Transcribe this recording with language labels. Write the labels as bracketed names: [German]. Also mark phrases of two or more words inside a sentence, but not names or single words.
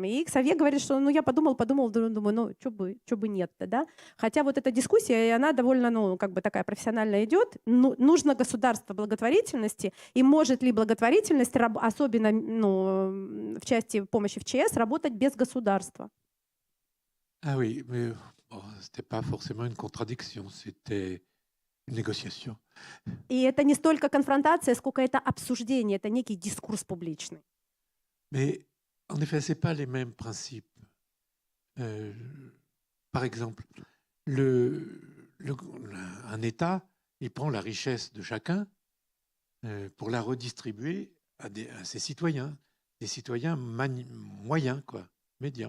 [Russian] И Ксавье говорит, что ну, я подумал, думаю, ну, что бы нет-то, да? Хотя вот эта дискуссия, и она довольно, ну, как бы такая профессиональная идет. Ну, нужно государство благотворительности, и может ли благотворительность, особенно, ну, в части помощи в ЧС, работать без государства? [French] Ah oui, mais bon, c'était pas forcément une contradiction, c'était une négociation. [Russian] И это не столько конфронтация, сколько это обсуждение, это некий дискурс публичный. [French] Mais en effet, ce n'est pas les mêmes principes. Par exemple, un État, il prend la richesse de chacun pour la redistribuer à ses citoyens, des citoyens moyens, quoi, médians.